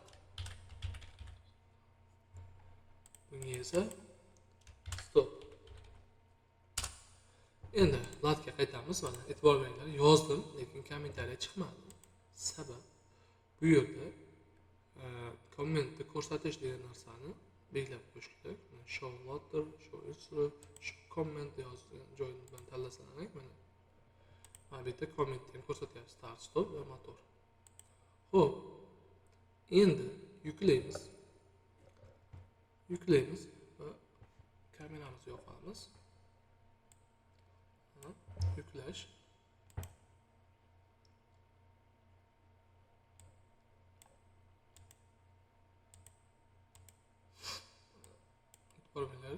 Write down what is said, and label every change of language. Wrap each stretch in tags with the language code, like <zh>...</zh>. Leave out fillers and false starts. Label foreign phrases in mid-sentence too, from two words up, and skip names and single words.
<uz>Bunga esa stop. endi latga qaytamiz. Mana e'tibor beringlar, yozdim, lekin kommentariya chiqmadi. Sabab bu yerda kommentni ko'rsatish degan narsani belgilab qo'yish kerak.</uz> <en>Show water, show history, show comment</en> <uz>yozgan joyini bilan tanlasangiz, mana bu yerda kommentni ko'rsatyapti, start, stop va motor. Xo'p, endi yuklaymiz va kameramizni yoqamiz. Yüklash. E'tiborlar.</uz>